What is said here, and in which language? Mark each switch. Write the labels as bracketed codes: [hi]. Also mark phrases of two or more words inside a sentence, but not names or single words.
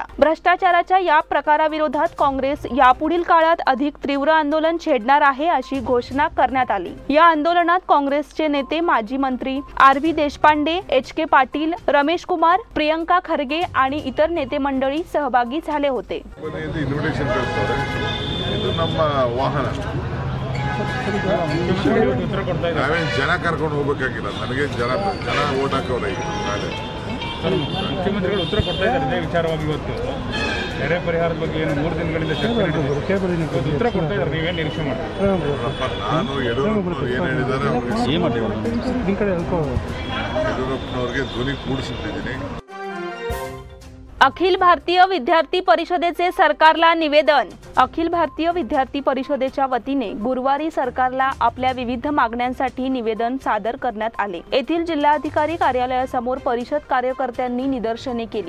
[mr] भ्रष्टाचाराच्या या प्रकाराविरोधात काँग्रेस यापुढील काळात अधिक तीव्र आंदोलन छेडणार आहे, अशी घोषणा करण्यात आली। या आंदोलनात काँग्रेसचे नेते माजी मंत्री RV देशपांडे, HK पाटील, रमेश कुमार, प्रियंका खरगे आणि इतर नेते मंडळी सहभागी झाले होते। [kn] ಜನ ಕರ್ಕೊಂಡು ಹೋಗಬೇಕಾಗಿಲ್ಲ, ನನಗೆ ಜನ ವೋಟ್ ಹಾಕೋರು ಮುಖ್ಯಮಂತ್ರಿಗಳು ಉತ್ತರ ಕೊಡ್ತಾ ಇದ್ದಾರೆ ವಿಚಾರವಾಗಿ ಇವತ್ತು ನೆರೆ ಪರಿಹಾರದ ಬಗ್ಗೆ ಏನು 3 ದಿನಗಳಿಂದ ಚರ್ಚೆ ನಡೆದಿದೆ, ಉತ್ತರ ಕೊಡ್ತಾ ಇದ್ದಾರೆ, ನೀವೇನು ನಿರೀಕ್ಷೆ ಮಾಡ್ತೀರಾ? ನಾನು ಯಡಿಯೂರಪ್ಪನವ್ರು ಏನು ಹೇಳಿದ್ದಾರೆ ಯಡಿಯೂರಪ್ಪನವ್ರಿಗೆ ಧ್ವನಿ ಕೂಡಿಸಿದ್ದೀನಿ। [mr] अखिल भारतीय विद्यार्थी परिषदेचे सरकारला निवेदन। अखिल भारतीय विद्यार्थी परिषदेच्या वतीने गुरुवारी सरकारला आपल्या विविध मागण्यांसाठी निवेदन सादर करण्यात आले। येथील जिल्हाधिकारी कार्यालयासमोर परिषद कार्यकर्त्यांनी निदर्शने केली।